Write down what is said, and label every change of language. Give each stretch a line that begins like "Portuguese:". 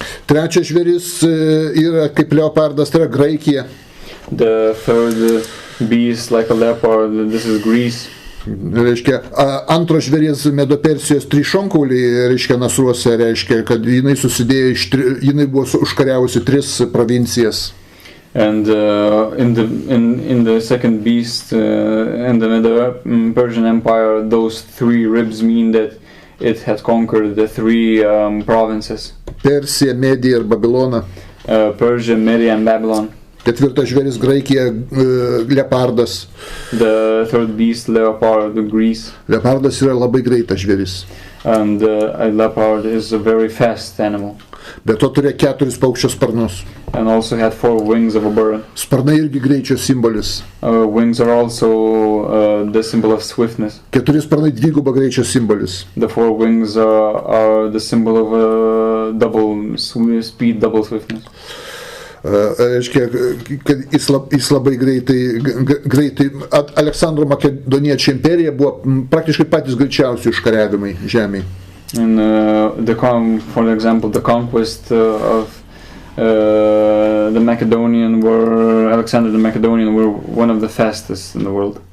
Lithuanian: Trečias žvėris yra kaip leopardas, tai yra Graikija.
English: The third beast like a leopard, this is Greece.
Lithuanian: Reiškia, antro žvėries Medo Persijos trišonkauliai, reiškia nasruose, reiškia, kad jinai susidėjo jinai buvo užkariavusi 3 provincijas.
English: And in the second beast in the Medo-Persian empire, those 3 ribs mean that it had conquered the 3 provinces.
Lithuanian: Persija, Medija ir Babilona.
English: Persia, Media and Babylon.
Lithuanian: Ketvirtas žvėris Graikija, leopardas.
English: The third beast, leopard, Greece.
Lithuanian: Leopardas yra labai greitas žvėris.
English: And a leopard is a very fast animal.
Lithuanian: Be to turėjo 4 paukščio sparnus.
English: And also had 4 wings of a bird.
Lithuanian: Sparnai irgi greičio simbolis.
English: Wings are also the symbol of swiftness.
Lithuanian: 4 sparnai dvigubo greičio simbolis.
English: The 4 wings are the symbol of double speed, double swiftness.
Lithuanian: Reiškia, kad jis labai greitai Aleksandro Makedoniečio imperija buvo praktiškai patys greičiausi užkariavimai žemėje.
English: And for example, the conquest of the Macedonian Alexander the Macedonian were one of the fastest in the world.